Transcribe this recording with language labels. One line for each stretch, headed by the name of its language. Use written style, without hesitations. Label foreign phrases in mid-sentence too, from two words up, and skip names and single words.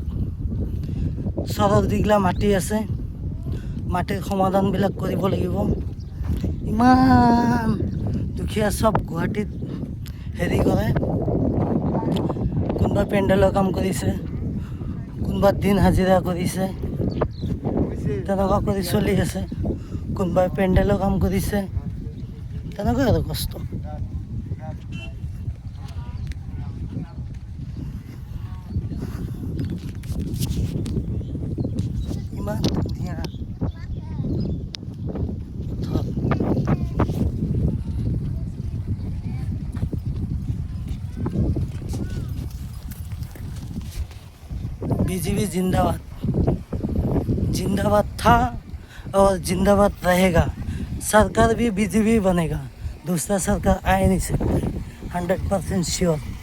Assamese: চৰৰ যিগিলা মাটি আছে মাটিৰ সমাধানবিলাক কৰিব লাগিব ইমান দুখীয়া চব গুৱাহাটীত হেৰি কৰে কোনোবা পেণ্ডেলৰ কাম কৰিছে কোনোবা দিন হাজিৰা কৰিছে তেনেকুৱা কৰি চলি আছে কোনোবাই পেণ্ডেলৰ কাম কৰিছে তেনেকুৱা আৰু কষ্ট ইমান ধুনীয়া
Hindi: बीजेपी जिंदाबाद जिंदाबाद था और जिंदाबाद रहेगा सरकार भी बीजेपी बनेगा दूसरा सरकार आ ही नहीं सकता 100% श्योर